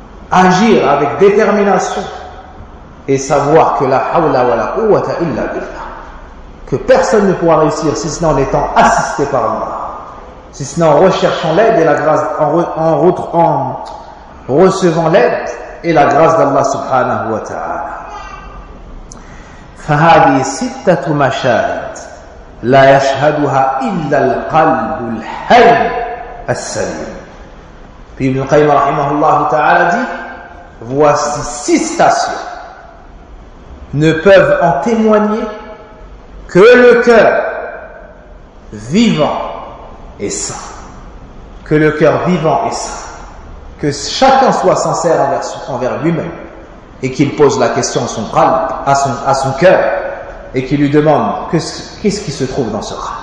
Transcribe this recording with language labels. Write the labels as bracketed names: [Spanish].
[French] Agir avec détermination. Et savoir que [Arabic] la hawla wa la quwwata illa billah. [French] Que personne ne pourra réussir si ce n'est en étant assisté par Allah. Si ce n'est en recherchant l'aide et la grâce, en recevons l'aide et la grâce d'Allah subhanahu wa ta'ala. [Arabic] فهذه ستة مشاهد لا يشهدها إلا القلب الحي السليم. [French] Puis Ibn Qayyim rahimahullah ta'ala dit, voici six stations ne peuvent en témoigner que le cœur vivant et sain. Que le cœur vivant et sain. Que chacun soit sincère envers lui-même et qu'il pose la question à son qalb, à son cœur, et qu'il lui demande qu'est-ce qui se trouve dans ce qalb.